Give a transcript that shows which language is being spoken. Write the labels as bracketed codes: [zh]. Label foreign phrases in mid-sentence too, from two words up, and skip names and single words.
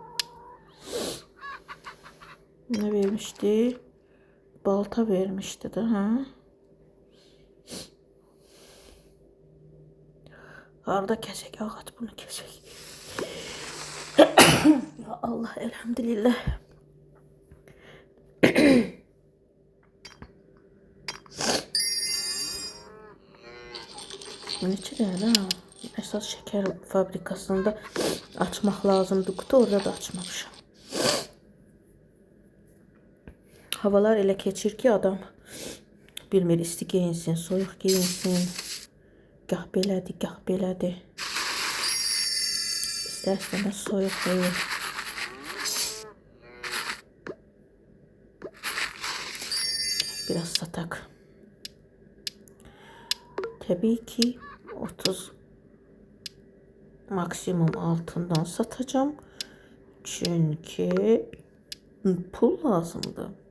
[tr] Ne vermişti? Balta vermişti de. Harda kesek ağaç bunu kesek. Ya Allah elhamdülillah. [az] Neçə dənə ha? Əsas şeker fabrikasında açmaq lazımdı qutu, orada da açmamışam. Havalar elə keçir ki adam bilmir isti giyinsin, soyuq giyinsin. Gah belədir, gah belədir. İstər-istəməz soyuq deyil. [tr] Biraz satak. Tabii ki 30 maksimum altından satacağım. [az] Çünkü pul lazımdı.